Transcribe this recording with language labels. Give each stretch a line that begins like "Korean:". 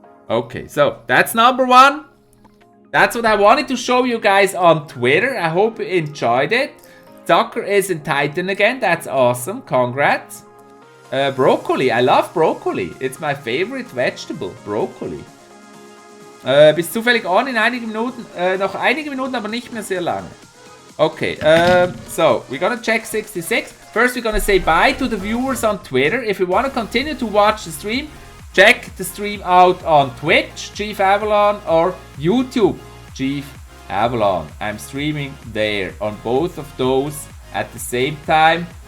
English: Okay, so that's number 1. That's what I wanted to show you guys on Twitter. I hope you enjoyed it. Tucker is in Titan again. That's awesome. Congrats. Broccoli. I love broccoli. It's my favorite vegetable. Broccoli.
German: Bist zufällig on in einigen Minuten? Noch einige Minuten, aber nicht mehr sehr lange.
English: Okay, so we're gonna check 66. First, we're gonna say bye to the viewers on Twitter. If you want to continue to watch the stream, check the stream out on Twitch, ChiefAvalon, or YouTube, ChiefAvalon. I'm streaming there on both of those at the same time.